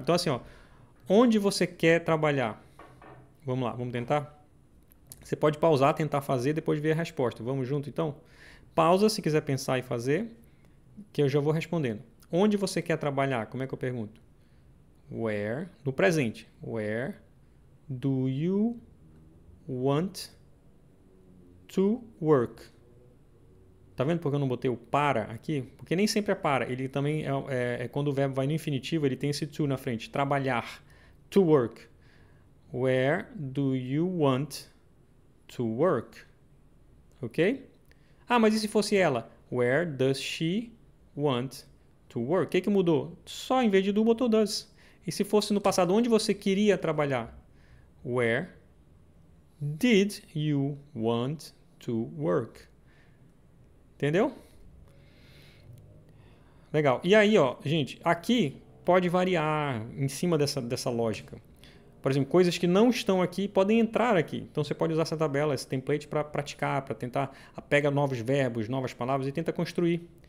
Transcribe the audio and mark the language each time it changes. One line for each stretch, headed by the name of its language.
Portuguese: Então, assim, ó, onde você quer trabalhar? Vamos lá, vamos tentar? Você pode pausar, tentar fazer, depois ver a resposta. Vamos junto, então? Pausa se quiser pensar e fazer, que eu já vou respondendo. Onde você quer trabalhar? Como é que eu pergunto? Where, no presente.
English: Where do you want to work?
Portuguese: Tá vendo porque eu não botei o para aqui? Porque nem sempre é para. Ele também é quando o verbo vai no infinitivo, ele tem esse to na frente. Trabalhar.
English: To work. Where do you want to work? Ok?
Portuguese: Mas e se fosse ela?
English: Where does she want to work?
Portuguese: O que mudou? Só em vez de do, botou does. E se fosse no passado, onde você queria trabalhar?
English: Where did you want to work?
Portuguese: Entendeu? Legal. E aí, ó, gente, aqui pode variar em cima dessa lógica. Por exemplo, coisas que não estão aqui podem entrar aqui. Então você pode usar essa tabela, esse template para praticar, para tentar pega novos verbos, novas palavras e tenta construir.